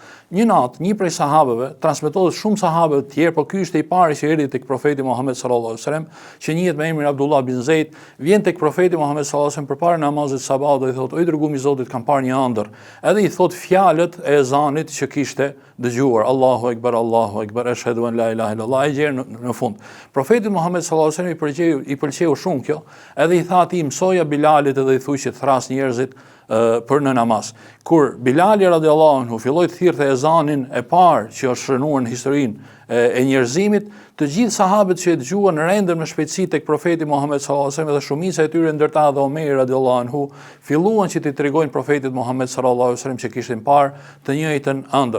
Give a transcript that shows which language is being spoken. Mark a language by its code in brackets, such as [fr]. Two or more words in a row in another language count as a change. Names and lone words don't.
[sq] Një natë, një prej sahabëve, transmetohet shumë sahabë të tjerë, por ky ishte i pari që erdhi tek profeti Muhammed [ar] صلى الله عليه وسلم, [sq] që njihet me emrin Abdullah bin Zeid, vjen tek profeti Muhammed [ar] صلى الله عليه وسلم [sq] përpara namazit sabahut dhe i thotë: "O i dërguami i Zotit, kam parë një ëndër." Edhe i thot fjalët e ezanit që kishte dëgjuar: [ar] الله أكبر, أشهد أن لا إله إلا الله, [sq] e gjerë në fund. Profeti Muhammed [ar] صلى الله عليه وسلم [sq] i pëlqeu shumë kjo, edhe i tha atij: "Mësoja Bilalit edhe i thuaj që të thras njerëzit për në namaz." Kur Bilali [ar] رضي الله عنه [sq] filloi të thirrte ezanin e parë që është shënuar në historinë e njerëzimit, të gjithë sahabët që e dëgjuan rendën me shpejtësi tek profeti Muhammed [ar] صلى الله عليه وسلم [sq] dhe shumica e tyre ndërta edhe Omeri [ar] رضي الله عنه [sq] filluan që t'i tregojnë profetit Muhammed [ar] صلى الله عليه وسلم [sq] që kishin parë të njëjtën ëndër.